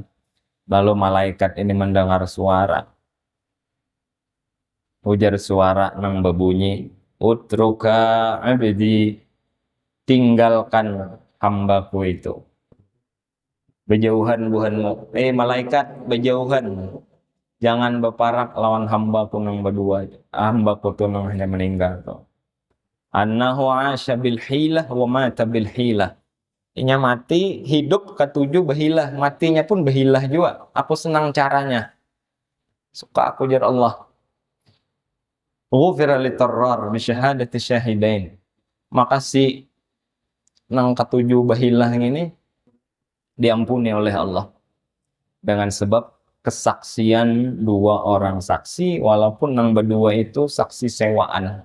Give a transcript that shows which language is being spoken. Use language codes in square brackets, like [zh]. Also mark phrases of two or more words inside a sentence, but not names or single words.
[bjn] Lalu malaikat ini mendengar suara. Ujar suara nang berbunyi, [ar] اترك عبدي, [bjn] tinggalkan hambaku itu. Berjauhan buhanmu. Malaikat berjauhan. Jangan berparak lawan hambaku nang berdua. Hambaku tu nang hanya meninggal tu. [ar] أنه عاش بالحيلة ومات بالحيلة. [bjn] Inya mati, hidup ketujuh berhilah, matinya pun berhilah juga. Aku senang caranya. Suka aku jar Allah. [ar] غفر للترار بشهادة شاهدين. [bjn] Maka si nang ketujuh berhilah ini diampuni oleh Allah dengan sebab kesaksian dua orang saksi, walaupun nang berdua itu saksi sewaan.